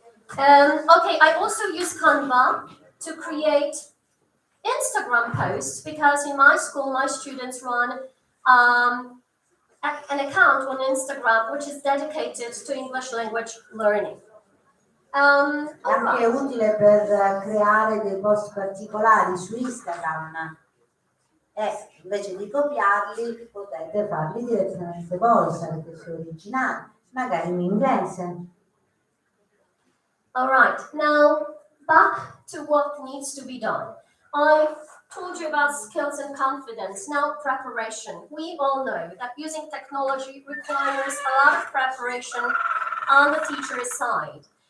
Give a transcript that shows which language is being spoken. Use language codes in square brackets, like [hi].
[en] Okay, I also use Canva to create Instagram posts because in my school, my students run an account on Instagram which is dedicated to English language learning. [it] È anche utile per creare dei post particolari su Instagram e invece di copiarli potete farli direttamente voi, sarete più originali, magari in inglese. [en] Alright, now back to what needs to be done. I told you about skills and confidence, now preparation. We all know that using technology requires a lot of preparation on the teacher's side.